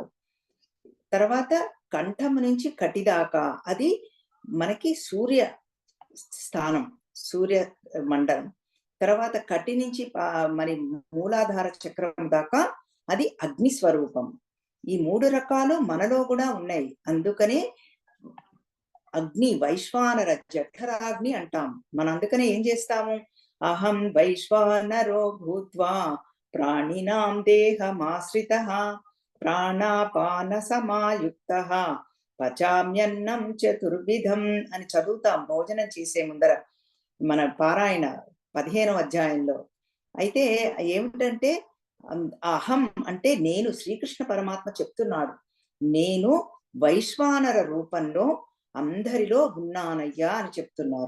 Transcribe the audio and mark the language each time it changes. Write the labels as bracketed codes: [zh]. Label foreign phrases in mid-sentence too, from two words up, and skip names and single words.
[te] తర్వాత కంఠం నుంచి కటి దాకా అది మనకి సూర్య స్థానం, సూర్య మండలం. తర్వాత కటి నుంచి మరి మూలాధార చక్రం దాకా అది అగ్ని స్వరూపం. ఈ 3 రకాలు మనలో కూడా ఉన్నాయి. అందుకనే అగ్ని వైశ్వానర జఠరాగ్ని అంటాం. మనం అందుకనే ఏం చేస్తాము, [sa] అహం వైశ్వానరో భూత్వా ప్రాణినాం దేహమాశ్రితః ప్రాణాపాన సమాయుక్తః పచామ్యన్నం చతుర్విధం [te] అని చదువుతాం భోజనం చేసే ముందర మన పారాయణ 15వ అధ్యాయంలో. అయితే ఏమిటంటే అహం అంటే నేను, శ్రీకృష్ణ పరమాత్మ చెప్తున్నాడు, నేను వైశ్వానర రూపంలో అందరిలో ఉన్నానయ్యా అని చెప్తున్నారు.